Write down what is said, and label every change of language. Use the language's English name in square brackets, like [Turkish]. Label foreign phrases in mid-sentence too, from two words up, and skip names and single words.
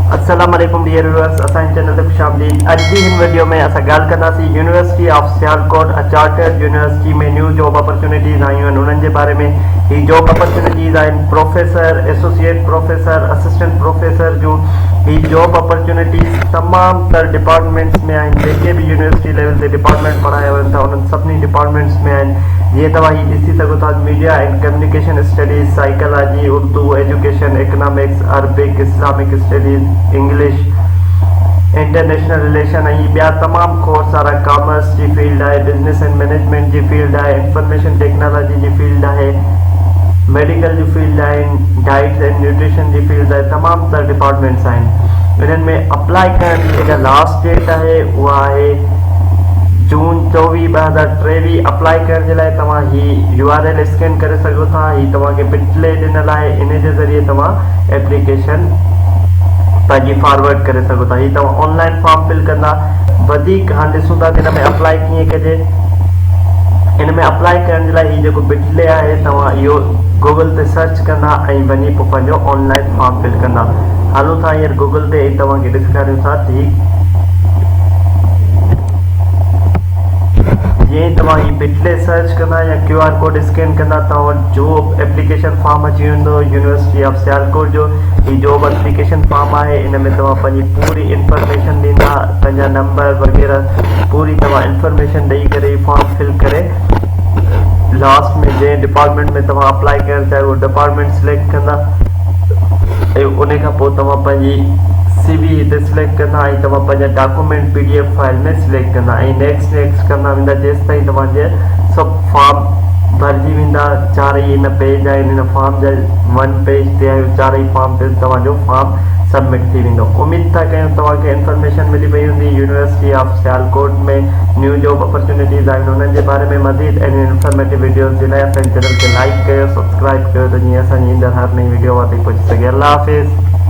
[Arabic] السلام عليكم [English] dear viewers, [Sindhi] असांजे चैनल ते खुशामदीद। अॼु जी हिन वीडियो में असां ॻाल्हि कंदासीं यूनिवर्सिटी ऑफ सियालकोट, [English] chartered university [Sindhi] में [English] new job opportunities [Sindhi] आयूं आहिनि उन्हनि जे बारे में। ही [English] job opportunities [Sindhi] आहिनि [English] professor, associate professor, assistant professor [Sindhi] जूं। ही [English] job opportunities [Sindhi] तमामु तर डिपार्टमेंट्स में आहिनि। जेके बि [English] university level [Sindhi] ते डिपार्टमेंट पढ़ाया वञनि था उन्हनि सभिनी डिपार्टमेंट्स में आहिनि। जीअं तव्हां ही ॾिसी सघो था, [English] media and communication studies, psychology, Urdu, education, economics, Arabic, Islamic studies, English, international relation [Sindhi] ऐं ॿिया तमामु खोड़ सारा, कॉमर्स जी फील्ड आहे, [English] business and management [Sindhi] जी फील्ड आहे, [English] information technology [Sindhi] जी फील्ड आहे, मेडिकल जी फील्ड आहे, [English] diets and nutrition [Sindhi] जी फील्ड आहे। तमामु तर डिपार्टमेंट्स आहिनि। इन्हनि में अप्लाई करण जी जेका [English] last date [Sindhi] आहे उहा आहे जून 24, 2023। अप्लाई करण जे लाइ तव्हां ही [English] URL scan [Sindhi] करे सघो था। ही तव्हांखे बिटले ॾिनल आहे, इन जे ज़रिए तव्हां एप्लीकेशन पंहिंजी फॉरवर्ड करे सघो था। ही तव्हां [English] online form fill [Sindhi] कंदा। वधीक हाणे ॾिसूं था कि हिन में अप्लाई कीअं कजे। इन में अप्लाई करण जे लाइ ही जेको बिटले आहे तव्हां इहो गूगल ते सर्च कंदा ऐं वञी पोइ पंहिंजो [English] online form fill [Sindhi] कंदा। हलो था हींअर गूगल ते तव्हांखे ॾेखारियूं था त जीअं तव्हां ही बिटले सर्च कंदा या [English] QR code scan [Sindhi] कंदा तव्हां जो [English] application form [Sindhi] अची वेंदो यूनिवर्सिटी ऑफ सियालकोट जो। ही [English] job application form [Sindhi] आहे। इन में तव्हां पंहिंजी पूरी इंफॉर्मेशन ॾींदा, पंहिंजा नंबर वग़ैरह पूरी तव्हां इंफॉर्मेशन ॾेई करे [English] form fill [Sindhi] करे लास्ट में जंहिं डिपार्टमेंट में तव्हां अप्लाई करणु चाहियो उहो डिपार्टमेंट सिलेक्ट कंदा ऐं उन खां पोइ तव्हां पंहिंजी CV हिते सिलेक्ट कंदा ऐं तव्हां पंहिंजा डॉक्यूमेंट [English] PDF file [Sindhi] में सिलेक्ट कंदा ऐं नेक्स्ट कंदा वेंदा जेसि ताईं तव्हांजे सभु फॉर्म भरिजी वेंदा। चारई हिन पेज आहिनि, हिन फॉर्म जा 1 पेज ते आहे, चारई फॉर्म ते तव्हांजो [English] form submit [Sindhi] थी वेंदो। उमेद था कयूं तव्हांखे इंफॉर्मेशन मिली वई हूंदी। यूनिवर्सिटी ऑफ सियालकोट में [English] new job opportunities [Sindhi] आहिनि उन्हनि जे बारे में मज़ीद ऐं [English] informative videos [Sindhi] जे लाइ असांजे चैनल खे लाइक कयो, सब्सक्राइब कयो त जीअं असांजी ईंदड़ हर नई वीडियो वटि पहुची सघे। अल्लाह हाफ़िज़।